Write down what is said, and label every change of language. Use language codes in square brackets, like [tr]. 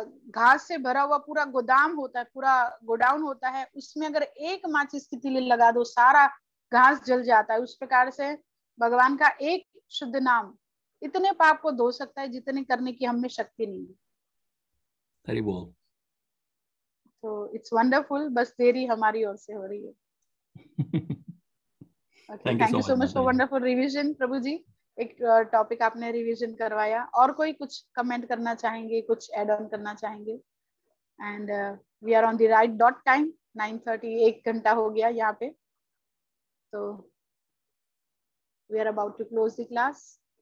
[hi] घास से भरा हुआ पूरा गोदाम होता है, पूरा गोडाउन होता है, उसमें अगर एक माचिस की तीली लगा दो सारा घास जल जाता है. उस प्रकार से भगवान का एक शुद्ध नाम इतने पाप को धो सकता है जितने करने की हमें शक्ति नहीं है. हरि बोल. [en] तो it's wonderful. [hi] बस देरी हमारी ओर से हो रही है. [en] Okay, thank you so much for wonderful revision, Prabhu ji. [hi] एक टॉपिक आपने रिवीजन करवाया. और कोई कुछ कमेंट करना चाहेंगे, कुछ ऐड ऑन करना चाहेंगे? [en] And we are on the right dot time. 9:30, [hi] 1 घंटा हो गया यहाँ पे. [en] तो we are about to close the class.